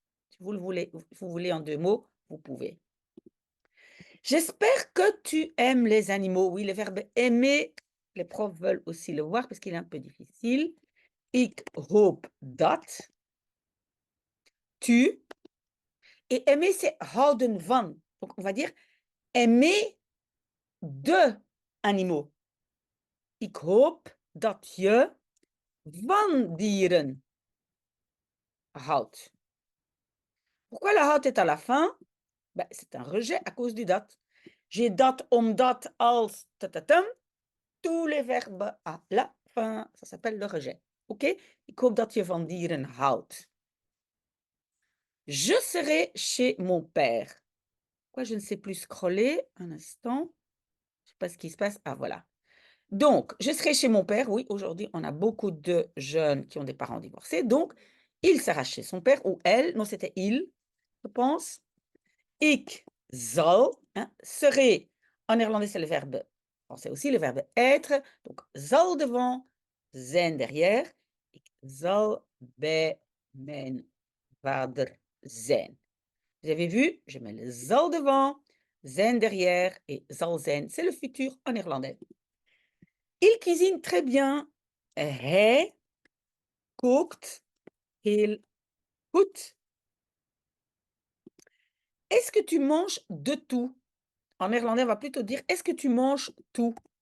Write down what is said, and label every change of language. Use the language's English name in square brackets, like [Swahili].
[French] Si vous voulez en deux mots, vous pouvez. J'espère que tu aimes les animaux. Oui, le verbe aimer, les profs veulent aussi le voir parce qu'il est un peu difficile. [Dutch] Ik hoop dat [French] tu et aimer, c'est houden van. Donc, on va dire aimer de animaux. [Dutch] Ik hoop dat je van dieren houdt. [French] Pourquoi le hout est à la fin? Ben, c'est un rejet à cause du dat. J'ai dat, omdat, als, tatatam. Tous les verbes à la fin, ça s'appelle le rejet. OK? Ik hoop dat je van dieren houdt. Je serai chez mon père. Pourquoi je ne sais plus scroller? Un instant. Je ne sais pas ce qui se passe. Ah, voilà. Donc, je serai chez mon père. Oui, aujourd'hui, on a beaucoup de jeunes qui ont des parents divorcés. Donc, il sera chez son père ou elle. Non, c'était il, je pense. [Dutch] Ik zal, [French] hein, serai. En néerlandais, c'est le verbe. En français aussi, le verbe être. [Dutch] Donc, zal [French] devant, [Dutch] zijn [French] derrière. [Dutch] Ik zal bij mijn vader zijn. [French] Vous avez vu, je mets le zal devant, zijn derrière et zal zijn. C'est le futur en néerlandais. Il cuisine très bien. [Dutch] Hij kookt heel goed. [French] Est-ce que tu manges de tout? En néerlandais, on va plutôt dire: «Est-ce que tu manges tout?»